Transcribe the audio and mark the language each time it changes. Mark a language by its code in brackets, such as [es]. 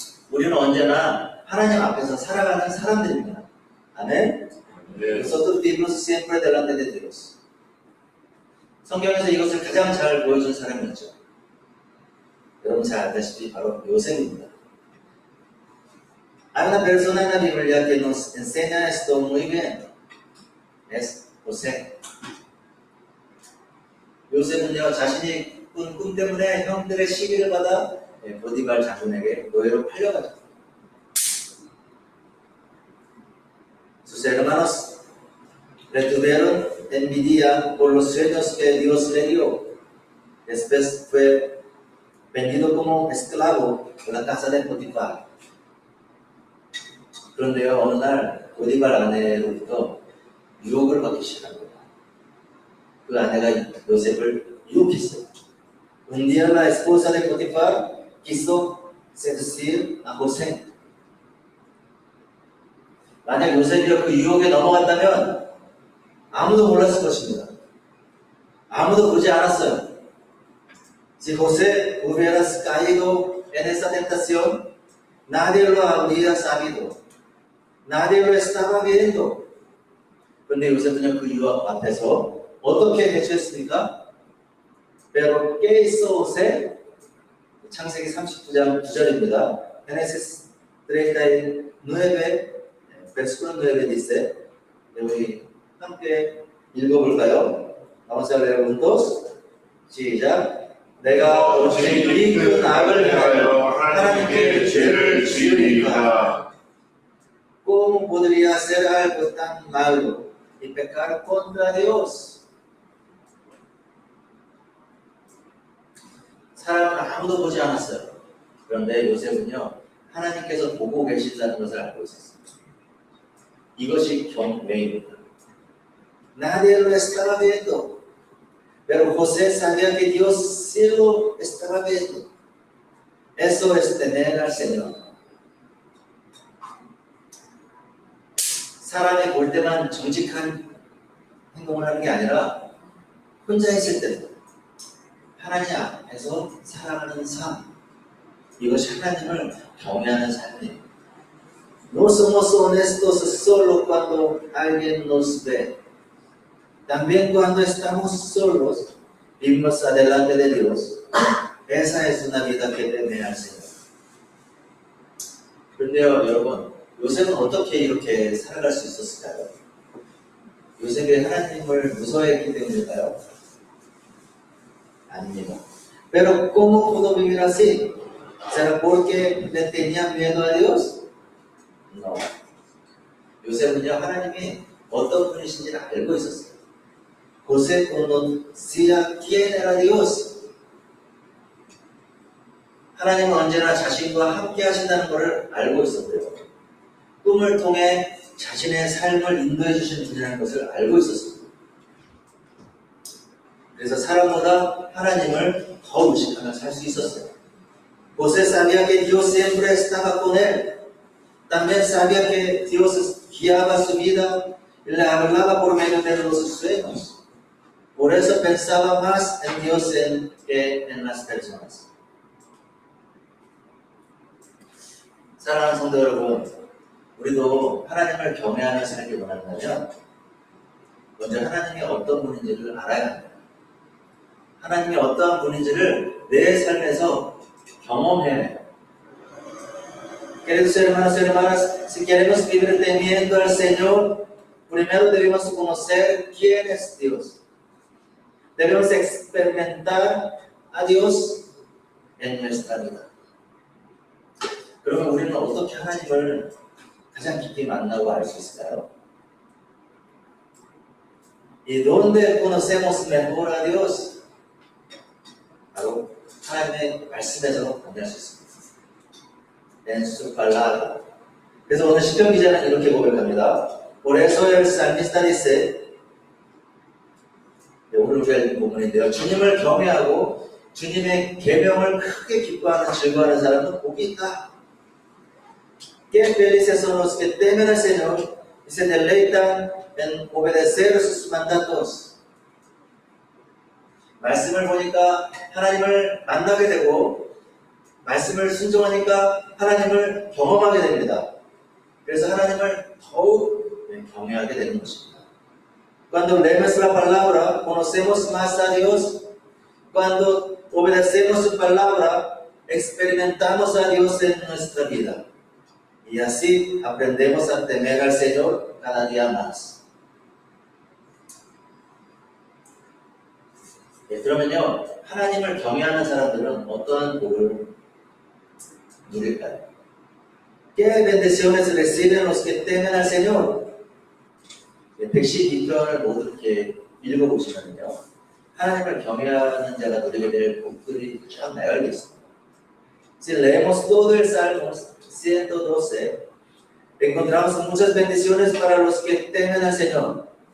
[ko] 우리는 언제나 하나님 앞에서 살아가는 사람들입니다. 아멘. [es] Nosotros vivimos siempre delante de Dios. [ko] 성경에서 이것을 가장 잘 보여준 사람이 있죠. 여러분 잘 아다시피 바로 요셉입니다. [es] Hay una persona en la Biblia que nos enseña esto muy bien. Es José. [ko] 요셉은요, 자신이 꾼 꿈 때문에 형들의 시기를 받아 보디발 장군에게 노예로 팔려가죠. [es] Sus hermanos le tuvieron envidia por los sueños que Dios le dio. Después fue vendido como esclavo en la casa de Potifar. [ko] 그런데요, 어느 날 보디발 아내로부터 유혹을 받기 시작합니다. 그 아내가 요셉을 유혹했어요. [es] Un día la esposa de Potifar quiso seducir a José. [ko] 만약 요셉이 그 유혹에 넘어갔다면 아무도 몰랐을 것입니다. 아무도 보지 않았어요. [es] Si José hubiera caído en esa tentación, nadie lo habría sabido. Nadie lo estaba viendo. [ko] 그런데 요셉은 그 유혹 앞에서 어떻게 대처했습니까? [es] Pero ¿qué hizo José? [ko] 창세기 39장 9절입니다. [es] Génesis 39, versículo 9 dice, [ko] 우리 함께 읽어볼까요? [es] Vamos a leer juntos. [ko] 시작. 내가 오직 그 악을 행하여 하나님께 죄를 지으리이다. [es] ¿Cómo podría hacer algo tan malo y pecar contra Dios? [ko] 사람은 아무도 보지 않았어요. 그런데 요셉은요, 하나님께서 보고 계신다는 것을 알고 있었습니다. 이것이 경외입니다. [es] Nadie lo estaba viendo, pero José sabía que Dios sí lo estaba viendo. Eso es temer al Señor. [ko] 사람이 볼 때만 정직한 행동을 하는 게 아니라 혼자 있을 때도 하나님 앞에서 살아가는 삶, 이것이 하나님을 경외하는 삶이에요. [es] No somos honestos solo cuando alguien nos ve. También cuando estamos solos, vivimos adelante de Dios. Esa es una vida que teme al Señor. [ko] 그런데요, 여러분, 요셉은 어떻게 이렇게 살아갈 수 있었을까요? 요셉이 하나님을 무서워했기 때문일까요? 아닙니다. [es] Pero ¿cómo pudo vivir así? ¿Será porque le tenía miedo a Dios? No. [ko] 요셉은요, 하나님이 어떤 분이신지를 알고 있었어요. [es] José conocía quién era Dios. [ko] 하나님은 언제나 자신과 함께 하신다는 것을 알고 있었고요. 꿈을 통해 자신의 삶을 인도해 주시는 분이라는 것을 알고 있었습니다. 그래서 사람보다 하나님을 더 의식하며 살 수 있었어요. [es] José sabía que Dios siempre estaba con él. También sabía que Dios guiaba su vida y le hablaba por medio de los sueños. Por eso pensaba más en Dios que en las personas. [ko] 사랑하는 성도 여러분, 우리도 하나님을 경외하며 살기 원한다면 먼저 하나님이 어떤 분인지를 알아야 합니다. 하나님이 어떠한 분인지를 내 삶에서 경험해야 해요. [es] Queridos hermanos y hermanas, si queremos vivir temiendo al Señor, primero debemos conocer quién es Dios. Debemos experimentar a Dios en nuestra vida. [ko] 그러면 우리는 어떻게 하나님을 가장 깊이 만나고 알 수 있을까요? [es] ¿Y dónde conocemos mejor a Dios? [ko] 바로 하나님의 말씀에서 만날 수 있습니다. [es] En su palabra. [ko] 그래서 오늘 시편 기자는 이렇게 고백합니다. [es] Por eso el salmista dice, [ko] 오늘 우리가 읽은 부분인데요. 주님을 경외하고 주님의 계명을 크게 기뻐하는 즐거워하는 사람은 복이 있다. [es] Qué felices son los que temen al Señor y se deleitan en obedecer sus mandatos. [ko] 말씀을 보니까 하나님을 만나게 되고 말씀을 순종하니까 하나님을 경험하게 됩니다. 그래서 하나님을 더욱 경외하게 되는 것입니다. [es] Cuando leemos la palabra, conocemos más a Dios. Cuando obedecemos su palabra, experimentamos a Dios en nuestra vida. Y así aprendemos a temer al Señor cada día más. [ko] 그러면요, 하나님을 경외하는 사람들은 어떠한 복을 누릴까요? [es] ¿Qué bendiciones reciben los que temen al Señor? [ko] 112편을 모두 이렇게 읽어보시면요, 하나님을 경외하는 자가 누리게 될 복들이 쫙 나열되어 있습니다. [es] Si leemos todo el Salmo 112, encontramos muchas bendiciones para los que temen al Señor.